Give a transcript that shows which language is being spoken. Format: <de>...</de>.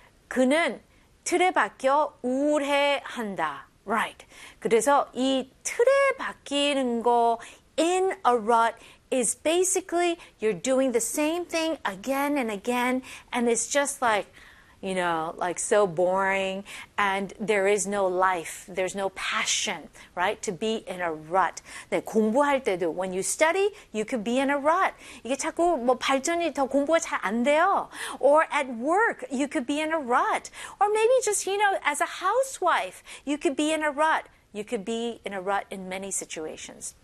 <ko>그는 틀에 박혀 우울해한다.</ko> <en>Right.</en> <ko>그래서 이 틀에 박히는 거</ko> <en>in a rut is basically you're doing the same thing again and again, and it's just like, you know, like so boring, and there is no life, there's no passion, right? To be in a rut.</en> <ko>네, 공부할 때도</ko> <en>when you study, you could be in a rut.</en> <ko>이게 자꾸 뭐 발전이 더 공부가 잘 안 돼요.</ko> <en>Or at work, you could be in a rut. Or maybe just, you know, as a housewife, you could be in a rut. You could be in a rut in many situations.</en>